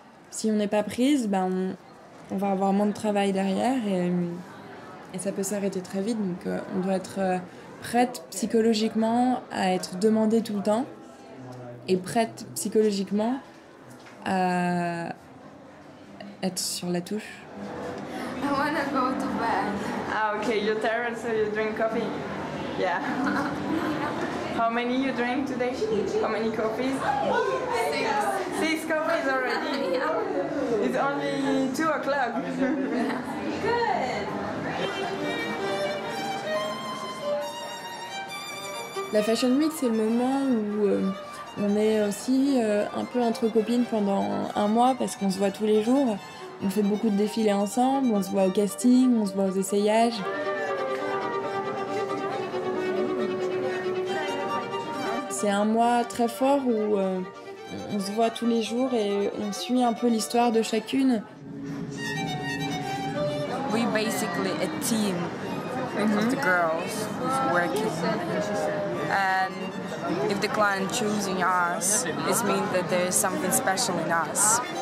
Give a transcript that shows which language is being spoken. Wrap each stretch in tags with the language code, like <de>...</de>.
<fr>Si on n'est pas prise, ben on va avoir moins de travail derrière et ça peut s'arrêter très vite. Donc on doit être prête psychologiquement à être demandée tout le temps et prête psychologiquement à être sur la touche.</fr> <en>I wanna go to bed. Ah, okay, you're tired, so you drink coffee? Yeah. How many you drink today? How many coffees? 6 coffees already? It's only 2 o'clock. Good!</en> <fr>La Fashion Week, c'est le moment où on est aussi un peu entre copines pendant un mois parce qu'on se voit tous les jours. On fait beaucoup de défilés ensemble, on se voit au casting, on se voit aux essayages. C'est un mois très fort où on se voit tous les jours et on suit un peu l'histoire de chacune.</fr> <en>We're basically a team of the girls who's working. And if the client choosing us, it means that there is something special in us.</en>